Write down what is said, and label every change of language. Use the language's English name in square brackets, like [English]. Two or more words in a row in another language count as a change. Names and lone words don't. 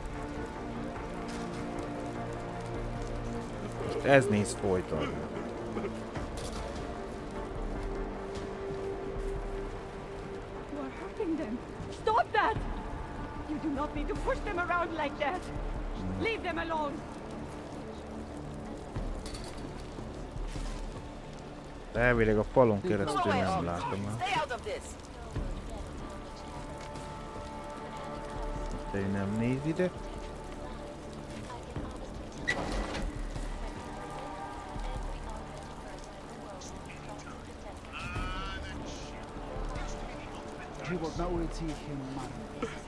[Hungarian] Most ez néz folyton. [English] You are hurting them. Stop that! You do not need to push them around like that. Leave them alone. [Hungarian] De elvileg a falon keresztül nem látom már. De ő nem néz ide. [Czech] Život na ulicích je marný.